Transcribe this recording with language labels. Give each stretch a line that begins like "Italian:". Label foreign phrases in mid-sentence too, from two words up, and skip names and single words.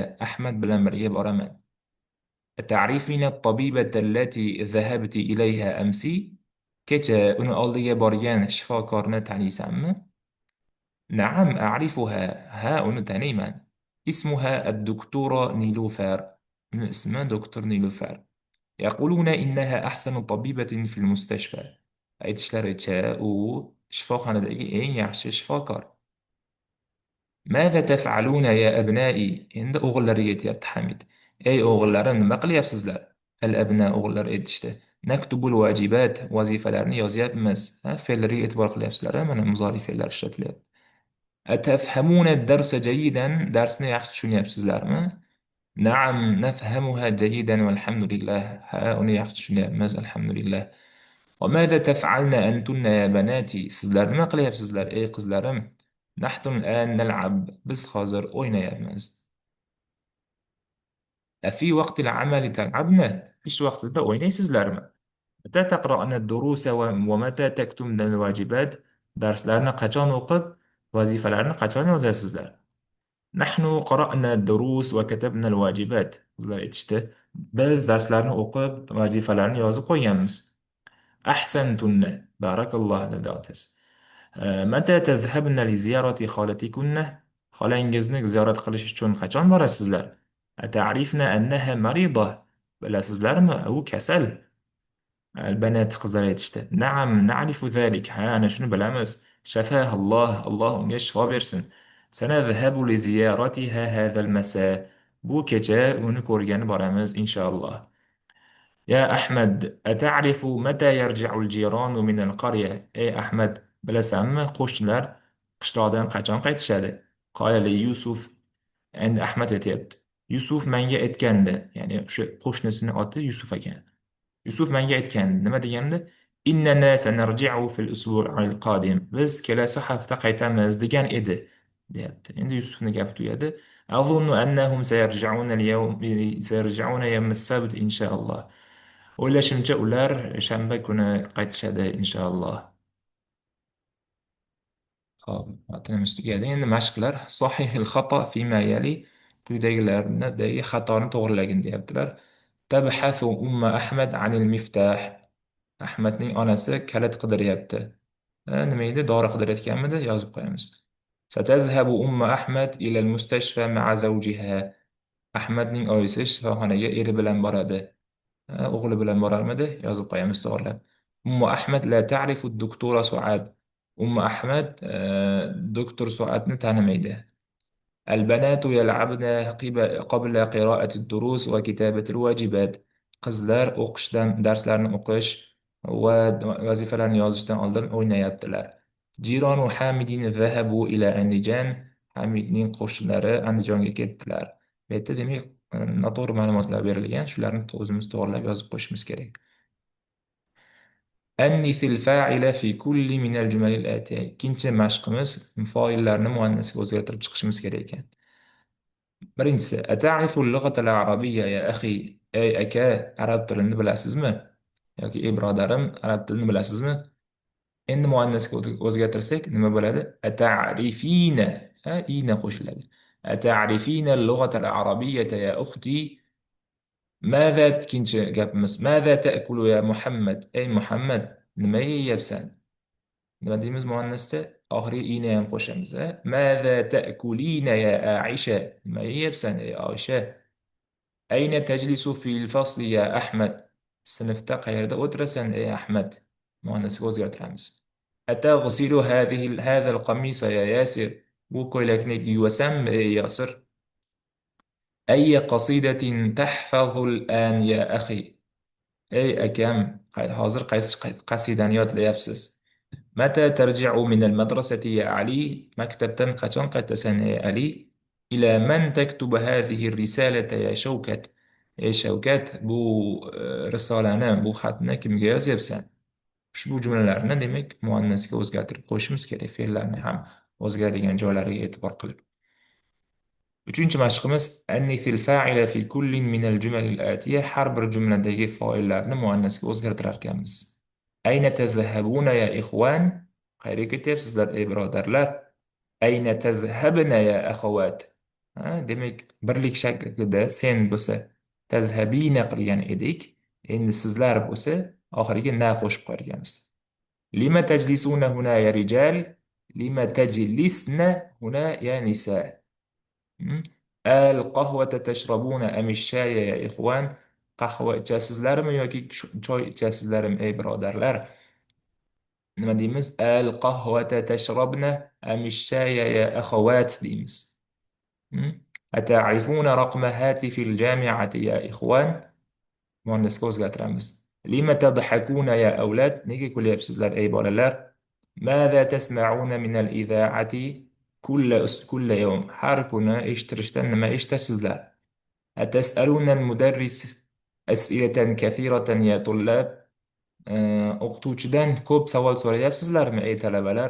Uzbek: Ahmad bilan birga boraman.
Arabic: تعرفين الطبيبة التي ذهبت إليها أمس?
Uzbek: Kecha uni oldiga borgan shifokorni taniysanmi?
Arabic: نعم، أعرفها.
Uzbek: Ha, uni taniyman.
Arabic: اسمها الدكتورة نيلوفر.
Uzbek: Uni ismi doktor Nilufar.
Arabic: يقولون إنها أحسن طبيبة في المستشفى.
Uzbek: aytishlaricha u shifoxonadagi eng yaxshi shifokor.
Arabic: ماذا تفعلون يا أبنائي?
Uzbek: Endi o'g'illariga aytyapti Hamid. Ey o'g'illarim, nima qilyapsizlar? Al-abna, o'g'illar aytishdi.
Arabic: نكتب الواجبات,
Uzbek: vazifalarni yozyapmiz. Fe'llariga e'tibor qilyapsizlar, mana muzori fe'llar ishlatilyapti.
Arabic: أتفهمون الدرس جيدا?
Uzbek: Darsni yaxshi tushunyapsizlarmi?
Arabic: نعم، نفهمها جيدا والحمد لله.
Uzbek: Ha, uni yaxshi tushunyapmiz, alhamdulillah.
Arabic: وماذا تفعلن أنتن يا بناتي?
Uzbek: Sizlar nima qilyapsizlar ey qizlarim?
Arabic: نحن الآن نلعب.
Uzbek: Biz hozir o'ynayapmiz.
Arabic: أفي وقت العمل تلعبن?
Uzbek: Ish vaqtida o'ynaysizlarmi?
Arabic: متى تقرأن الدروس ومتى تكتبن الواجبات?
Uzbek: Darslarni qachon o'qib vazifalarni qachon yozasizlar?
Arabic: نحن قرأنا الدروس وكتبنا الواجبات.
Uzbek: Qizlar aytishdi, biz darslarni o'qib, vazifalarni yozib qo'yganmiz. Ahsantunna. Barakalloh dedi otasi.
Arabic: متى تذهبن لزيارة خالتكن?
Uzbek: Xolangizni ziyorat qilish uchun qachon borasizlar?
Arabic: أتعرفن أنها مريضة?
Uzbek: Bilasizlarmi, u kasal. Albanat qizlar aytishdi.
Arabic: نعم، نعرف ذلك.
Uzbek: Ha, ana shuni bilamiz.
Arabic: شفاها الله
Uzbek: unga shifo bersin.
Arabic: سنذهب لزيارتها هذا المساء.
Uzbek: Bu kecha uni ko'rgani boramiz inshaalloh.
Arabic: يا أحمد، أتعرف متى يرجع الجيران من القرية?
Uzbek: Ey Ahmad, bilasanmi, qo'shnilar qishloqdan qachon qaytishadi?
Arabic: قال لي يوسف.
Uzbek: Endi Ahmad aytyapti. Yusuf menga aytgandi, ya'ni o'sha qo'shnisini oti Yusuf ekan. Yusuf menga aytgan, nima deganda,
Arabic: إننا سنرجع في الأسبوع القادم.
Uzbek: Biz kelasi hafta qaytamiz degan edi, deyapti. Endi Yusufning gapi tugadi.
Arabic: أظن أنهم سيرجعون اليوم سيرجعون يوم السبت إن شاء الله.
Uzbek: O'ylashimcha ular shanba kuni qaytishadi inshaalloh. Hop, matnimiz tugadi. Endi mashqlar.
Arabic: صحح الخطأ فيما يلي,
Uzbek: quyidagilardagi xatoni to'g'rilagin deyaptilar.
Arabic: تبحث أم أحمد عن المفتاح.
Uzbek: Ahmadning onasi kalit qidiryapti. Nima edi? Dori qidirayotganmidi? Yozib qo'yamiz.
Arabic: ستذهب أم أحمد إلى المستشفى مع زوجها.
Uzbek: Ahmadning oyisi shifoxonaga eri bilan boradi. O'g'li bilan borarmidi? Yozib qo'yamiz to'g'rilab.
Arabic: أم أحمد لا تعرف الدكتورة سعاد.
Uzbek: Ummu Ahmad doktor Suadni tanimaydi.
Arabic: البنات يلعبن قبل قراءة الدروس وكتابة الواجبات.
Uzbek: Qizlar o'qishdan, darslarni o'qish va vazifalarni yozishdan oldin o'ynayaptilar.
Arabic: جيران حميد ذهبوا إلى أنديجان.
Uzbek: Hamidning qo'shnilari Andijonga ketdilar. Bu yerda demak noto'g'ri ma'lumotlar berilgan. Shularni o'zimiz to'g'rilab yozib qo'yishimiz kerak.
Arabic: أنث الفاعل في كل من الجمل الآتية.
Uzbek: Ikkinchi mashqimiz foillarni muannasga o'zgartirib chiqishimiz kerak ekan.
Arabic: Birinchisi, أتعرف اللغة العربية يا أخي?
Uzbek: Ey aka, arab tilini bilasizmi? Yoki ey birodarim, arab tilini bilasizmi? Endi muannasga o'zgartirsak nima bo'ladi? Ata'rifina. Ha, ina qo'shiladi.
Arabic: أتعرفين اللغة العربية يا أختي?
Uzbek: Madha, ikkinchi gapimiz.
Arabic: ماذا تأكل يا محمد?
Uzbek: Ey Muhammad, nima yeyapsan? Nima deymiz muannasda? Oxiriga ina ham qo'shamiz.
Arabic: ماذا تأكلين يا عائشة?
Uzbek: Nima yeyapsan ey Oysha?
Arabic: أين تجلس في الفصل يا أحمد?
Uzbek: Sinfda qayerda o'tirasan ey Ahmad? Muannasga o'zgartiramiz.
Arabic: أتغسل هذا القميص يا ياسر?
Uzbek: Bu ko'ylakni yuvasanmi ey Yasir?
Arabic: أي قصيدة تحفظ الآن يا أخي?
Uzbek: Ey akam, hozir qaysi qasidani yodlayapsiz?
Arabic: متى ترجع من المدرسة يا علي?
Uzbek: Maktabdan qachon qaytasan ey Ali?
Arabic: إلى من تكتب هذه الرسالة يا شوكت?
Uzbek: Ey Shavkat, bu risolani, bu xatni kimga yozyapsan? Ushbu jumlalarni demak muannasga o'zgartirib qo'yishimiz kerak, fe'llarni ham o'zgaradigan joylariga e'tibor qilib. Uchinchi mashqimiz
Arabic: أنث الفاعل في كل من الجمل الآتية.
Uzbek: Har bir jumladagi foillarni muannasga o'zgartirar ekanmiz.
Arabic: أين تذهبون يا إخوان?
Uzbek: Qayerga ketyapsizlar ey birodarlar?
Arabic: أين تذهبن يا أخوات?
Uzbek: Demak, birlik shaklida sen bo'lsa tazhabina qilgan edik. Endi sizlar bo'lsa oxiriga na qo'shib qo'yganmiz.
Arabic: لم تجلسون هنا يا رجال؟ لم تجلسن هنا يا نساء? القهوة تشربون أم الشاي يا إخوان?
Uzbek: Qahva ichasizlarmi yoki choy ichasizlarmi ey birodarlar? Nima deymiz?
Arabic: القهوة تشربن أم الشاي يا أخوات deymiz. أتعرفون رقم هاتف الجامعة يا إخوان?
Uzbek: Muannasga o'zgartiramiz.
Arabic: لم تضحكون يا أولاد?
Uzbek: Nega kulyapsizlar ey bolalar?
Arabic: ماذا تسمعون من الإذاعة كل يوم?
Uzbek: Har kuni eshittirishdan nima eshitasizlar?
Arabic: أتسألون المدرس أسئلة كثيرة يا طلاب.
Uzbek: O'qituvchidan ko'p savol so'rayapsizlarmi ey talabalar?